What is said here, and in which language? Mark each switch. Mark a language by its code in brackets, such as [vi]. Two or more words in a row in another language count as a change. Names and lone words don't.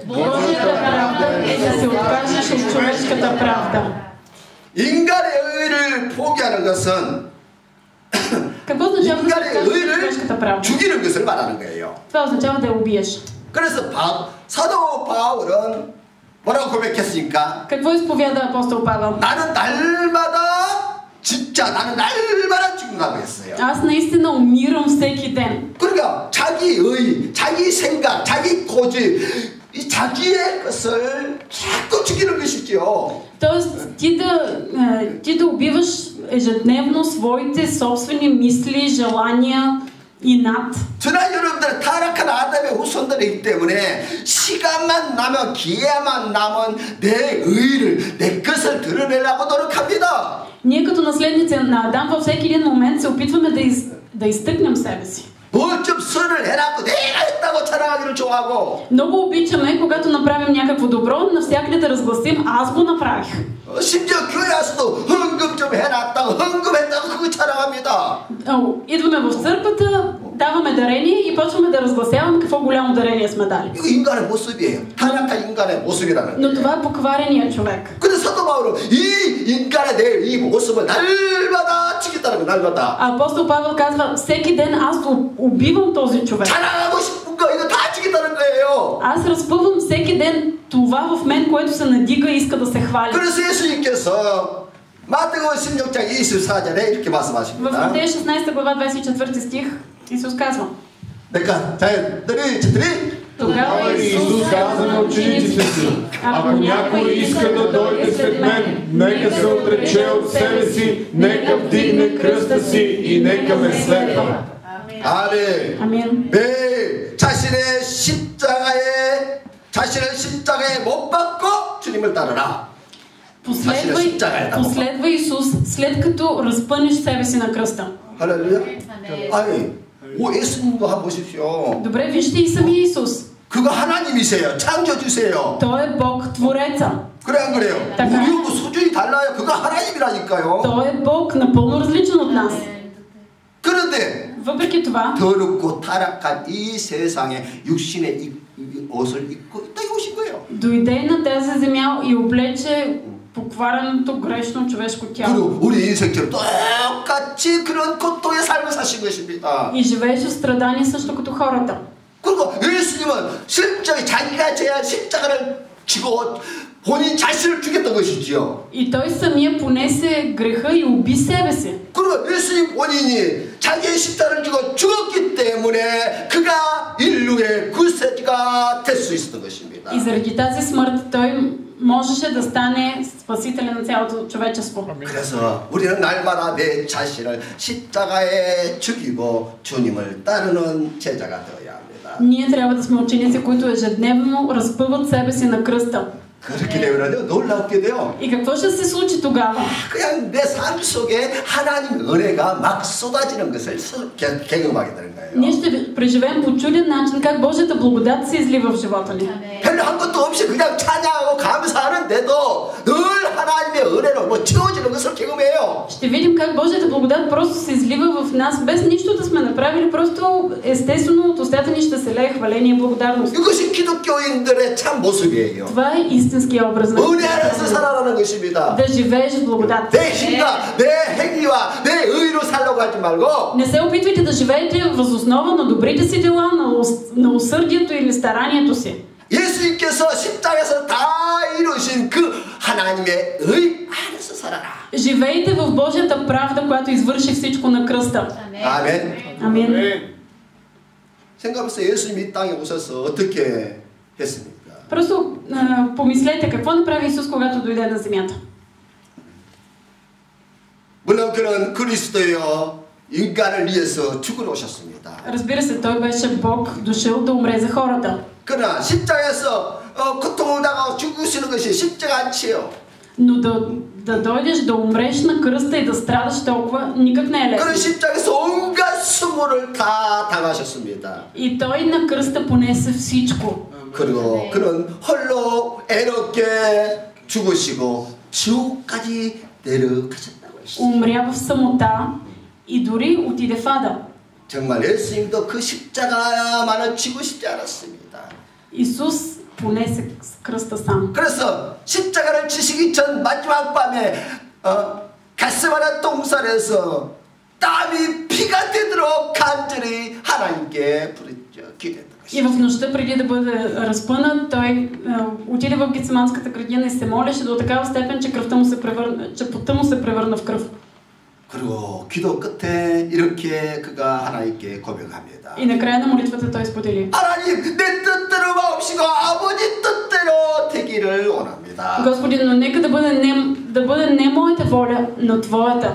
[bg] Божията правда е да се откажеш от човешката правда. [ko] 인간의 의를 포기하는 것은 [bg] Какво означава да се [ko] 인간의 [bg] откажеш от [ko] 의를 [bg] човешката правда? [ko] 죽이는 것을 말하는 거예요. [bg] Това означава да я убиеш. [ko] 그래서 사도 바울은 뭐라고 고백했습니까? [bg] Какво изповяда апостол Павел? [ko] 나는 날마다 진짜 나는 날마다 죽는다고 했어요. [bg] Аз наистина умирам всеки ден. [ko] 그러니까 자기의, 자기 생각, 자기 고집, 이 자기의 것을 자꾸 죽이는 것이죠. [bg] Тоест ти да убиваш ежедневно своите собствени мисли, желания и над. [ko] 저나 여러분들은 타락한 아담의 후손들이기 때문에 시간만 나면 기회만 나면 내 의를 내 것을 드러내려고 노력합니다. [bg] Ние като наследници на Адам във всеки един момент се опитваме да изтъкнем себе си. [ko] 뭐 좀 선을 해놨고 내가 했다고 자랑하기를 좋아하고 [bg] Много обичаме, когато направим някакво добро, навсякъде да разгласим аз го направих. [ko] 심지어 교회 와서도 헌금 좀 해놨다고 헌금했다고 그거 자랑합니다. [bg] Идваме в църквата, даваме дарение и почваме да разгласяваме какво голямо дарение сме дали. [ko] 이거 인간의 모습이에요. 타락한 인간의 모습이라는 [bg] Но [ko] 거예요. [bg] това е покварения човек. [ko] 근데 사도 바울은 이 인간의 내 이 모습을 날마다 죽였다는 거예요. 날마다. [bg] А апостол Павел казва, всеки ден аз убивам този човек. [ko] 자랑하고 싶은 거 이거 다 죽였다는 거예요. [bg] Аз разпъвам всеки ден това в мен, което се надига и иска да се хвали. [ko] 그래서 예수님께서 마태복음 16장 24절에 이렇게 [bg] В [ko] 말씀하십니다. [bg] Матея 16 глава 24 стих Исус казва: [ko] 그러니까 자, 3. [bg] Тогава Исус каза на учениците си: ако някой иска да дойде след мен, нека се отрече от себе си, нека вдигне кръста си и нека ме следва. [ko] 아멘. [bg] Амин. [ko] 네, 자신의 십자가에 못 박고 주님을 따르라. [bg] Последвай Исус, след като разпънеш себе си на кръста. [ko] 할렐루야. 아니, 예수님도 한번 보십시오. [bg] Добре, вижте и самия Исус. [ko] 그거 하나님이세요. 창조주세요. [bg] Той е Бог Твореца. [ko] 그래 안 그래요? [bg] така. [ko] 우리하고 수준이 달라요. 그거 하나님이라니까요. [bg] Той е Бог напълно различен от нас. [ko] 그런데 [bg] Въпреки това, [ko] 더럽고 타락한 이 세상에 육신의 옷을 입고 딱 오신 거예요. [bg] дойде на тази земя и облече поквареното грешно човешко тяло. [ko] 그리고 우리 인생처럼 똑같이 그런 고통의 삶을 사신 것입니다. [bg] И живееше в страдание също като хората. [ko] 그리고 예수님은 실제 자기가 제한 십자가를 지고 본인 자신을 죽였던 것이지요. [bg] И той самия понесе греха и уби себе си. [ko] 그리고 예수님 본인이 자기의 십자가를 지고 죽었기 때문에 그가 인류의 구세주가 될 수 있었던 것입니다. [bg] И заради тази смърт той можеше да стане спасителя на цялото човечество. [ko] 그래서 우리는 날마다 내 자신을 십자가에 죽이고 주님을 따르는 제자가 되어야 합니다. [bg] Ние трябва да сме ученици, които ежедневно разпъват себе си на кръста. [ko] 그렇게 되면 놀랍게 돼요. [bg] И какво ще се случи тогава? [ko] 그냥 내 삶 속에 하나님 은혜가 막 쏟아지는 것을 경험하게 되는 거예요. [bg] Ние ще преживеем по чуден начин как Божията благодат се излива в живота ни. [ko] 별로 한 것도 없이 그냥 찬양하고 감사하는데도 늘 하나님의 은혜로 뭐 채워지는 것을 경험해요. [bg] Ще видим как Божията благодат просто се излива в нас, без нищо да сме направили, просто естествено от устата ни ще се лее хваление и благодарност. [ko] 이것이 기독교인들의 참 모습이에요. [bg] Това е истинския образ на [ko] 은혜 안에서 살아가는 것입니다. [bg] да живееш в благодат. [ko] 내 힘과 내 행위와 내 의로 살려고 하지 말고 [bg] Не се опитвайте да живеете въз основа на добрите си дела, на усърдието или старанието си. [ko] 예수님께서 십자가에서 다 이루신 그 하나님의 의 안에서 살아라. [bg] Живейте в Божията правда, която извърши всичко на кръста. [ko] 아멘. [bg] Амин. [ko] 생각해보세요. 예수님이 이 땅에 오셔서 어떻게 했습니까? [bg] Просто помислете какво направи Исус, когато дойде на земята. [ko] 물론 그는 그리스도여 인간을 위해서 죽으러 오셨습니다. [bg] Разбира се, той беше Бог, дошъл да умре за хората. [ko] 그러나 십자가에서 고통을 당하고 죽으시는 것이 쉽지가 않지요. [bg] Но да дойдеш, да умреш на кръста и да страдаш толкова, никак не е [ko] 그는 [bg] лесно. [ko] 십자가에서 온갖 수모를 다 당하셨습니다. [bg] И той на кръста понесе всичко. [ko] 그리고 그는 홀로 애롭게 죽으시고 지옥까지 내려가셨다고 했습니다. [bg] Умря в самота и дори отиде в ада. [ko] 정말 예수님도 그 십자가만을 지고 싶지 않았습니다. [bg] Исус понесе кръста сам. [ko] 그래서 십자가를 지시기 전 마지막 밤에 겟세마네 동산에서 땀이 피가 되도록 간절히 하나님께 부르짖어 기도했던 [bg] И в нощта преди да бъде разпънат, той отиде в Гетсиманската градина и се молеше до такава степен, че потта му се превърна в кръв. [ko] 그리고 기도 끝에 이렇게 그가 하나님께 고백합니다. [bg] И накрая на молитвата той сподели: [ko] 하나님, 내 뜻대로 마옵시고 아버지 뜻대로 되기를 원합니다. [bg] Господи, но нека да бъде не моята воля, но Твоята.